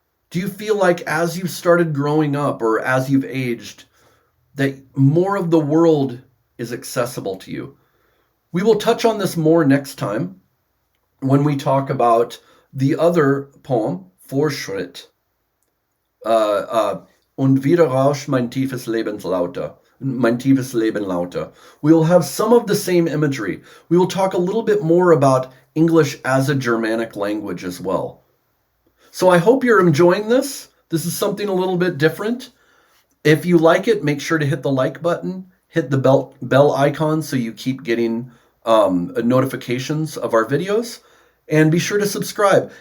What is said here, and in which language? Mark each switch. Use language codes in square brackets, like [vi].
[en] Do you feel like as you've started growing up or as you've aged, that more of the world is accessible to you? We will touch on this more next time when we talk about the other poem, Fortschritt. [de] Und wieder rauscht mein tiefes Leben lauter. Mein tiefes Leben lauter. [en] We will have some of the same imagery. We will talk a little bit more about English as a Germanic language as well. So I hope you're enjoying this. This is something a little bit different. If you like it, make sure to hit the like button, hit the bell icon so you keep getting notifications of our videos, and be sure to subscribe.